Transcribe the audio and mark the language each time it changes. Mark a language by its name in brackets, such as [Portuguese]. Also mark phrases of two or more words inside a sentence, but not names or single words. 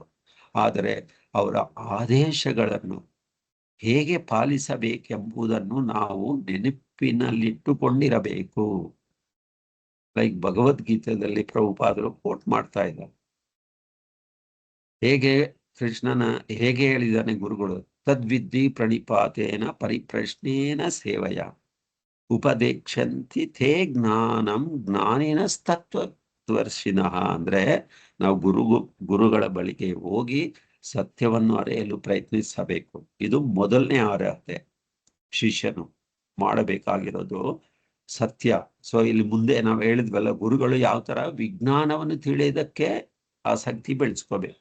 [Kannada] ಆದರೆ ಅವರ ಆದೇಶಗಳನ್ನು ಹೇಗೆ ಪಾಲಿಸಬೇಕೆಂಬುದನ್ನು ನಾವು ನೆನಪಿನಲ್ಲಿಟ್ಟುಕೊಂಡಿರಬೇಕು. ಲೈಕ್ ಭಗವದ್ಗೀತೆಯಲ್ಲಿ ಪ್ರಭುಪಾದರು ಕೋಟ್ ಮಾಡ್ತಾ ಇದ್ದಾರೆ. ಹೇಗೆ ಕೃಷ್ಣನ ಹೇಗೆ ಹೇಳಿದಾನೆ ಗುರುಗಳು? [Sanskrit] ತದ್ವಿದ್ಧಿ ಪ್ರಣಿಪಾತೇನ ಪರಿಪ್ರಶ್ನೇನ ಸೇವಯ ಉಪದೇಕ್ಷಂತಿ ತೇ ಜ್ಞಾನಂ ಜ್ಞಾನಿನಸ್ತತ್ವದರ್ಶಿನಃ. [Kannada] ಅಂದ್ರೆ ನಾವು ಗುರುಗಳ ಬಳಿಗೆ ಹೋಗಿ ಸತ್ಯವನ್ನು ಅರಿಯಲು ಪ್ರಯತ್ನಿಸಬೇಕು. ಇದು ಮೊದಲನೇ ಅರ್ಹತೆ ಶಿಷ್ಯನು ಮಾಡಬೇಕಾಗಿರೋದು, ಸತ್ಯ. ಸೊ ಇಲ್ಲಿ ಮುಂದೆ ನಾವು ಹೇಳಿದ್ವಲ್ಲ, ಗುರುಗಳು ಯಾವ ತರ ವಿಜ್ಞಾನವನ್ನು ತಿಳಿಯೋದಕ್ಕೆ ಆಸಕ್ತಿ ಬೆಳೆಸ್ಕೋಬೇಕು.